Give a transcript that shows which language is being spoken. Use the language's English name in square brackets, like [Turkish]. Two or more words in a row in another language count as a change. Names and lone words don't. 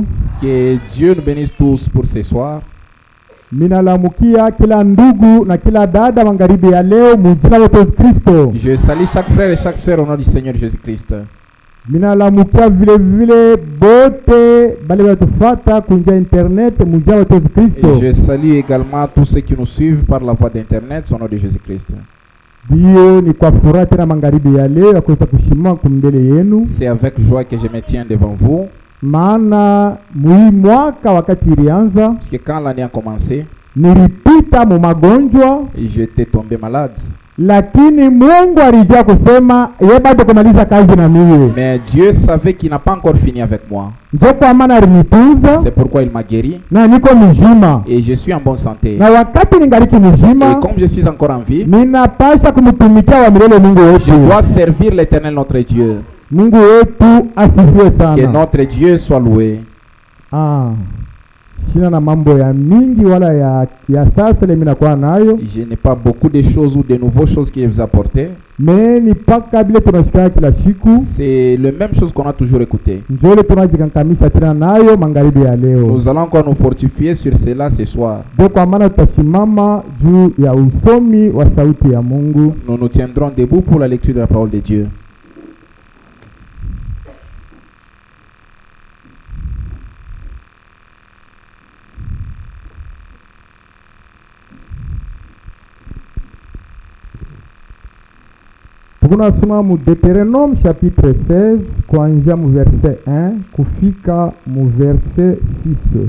[French] Que Dieu nous bénisse tous pour ce soir. [Swahili] Minalamukia kila ndugu na kila dada magharibi ya leo mujina la Yesu Kristo. [French] Je salue chaque frère et chaque sœur au nom du Seigneur Jésus-Christ. [Swahili] Minalamukia vile bote bale batufata kunja internet mujina la Yesu Kristo. [French] Et je salue également tous ceux qui nous suivent par la voie d'internet au nom de Jésus-Christ. [Swahili] Dio ni kwa furaha tena magharibi ya leo ya kuweza kushimama kumbele yenu. [French] C'est avec joie que je me tiens devant vous. [Swahili] Maana mwi mwaka wakati ilianza [French] Parce que quand l'année a commencé, [Swahili] nilipita mu magonjwa, [French] j'étais tombé malade. [Swahili] lakini Mungu alijua kusema yeye bado kumaliza kazi na mimi. [French] Mais Dieu savait qu'il n'a pas encore fini avec moi. [Swahili] Ndio kwa maana alinitunza [French] C'est pourquoi il m'a guéri. [Swahili] na niko mzima. [French] Et je suis en bonne santé. [Swahili] Na wakati ningaliki mzima, [French] Et comme je suis encore en vie, [Swahili] ninapaswa kumtumikia wa milele Mungu [French] je [Swahili] wetu. [French] dois servir l'Éternel notre Dieu. [Swahili] Mungu wetu asifiwe [French] Que [Swahili] sana. [French] notre Dieu soit loué. [Swahili] Sina na mambo ya mingi wala ya sasa ile minakuwa nayo. [French] Je n'ai pas beaucoup de choses ou de nouvelles choses que je vous apporter. [Swahili] Me ni paka bile tunasikia kila siku. [French] C'est la même chose qu'on a toujours écouté. [Swahili] Ndio ile tunajikankamisa tena nayo magharibi ya leo. [French] Nous allons encore nous fortifier sur cela ce soir. [Swahili] Ndio kwa maana tutasimama juu ya usomi wa sauti ya Mungu. [French] Nous nous tiendrons debout pour la lecture de la parole de Dieu. [Swahili] Tunasoma mu Deutéronome chapitre 16 kuanzia mu verset 1 kufika mu verset 6.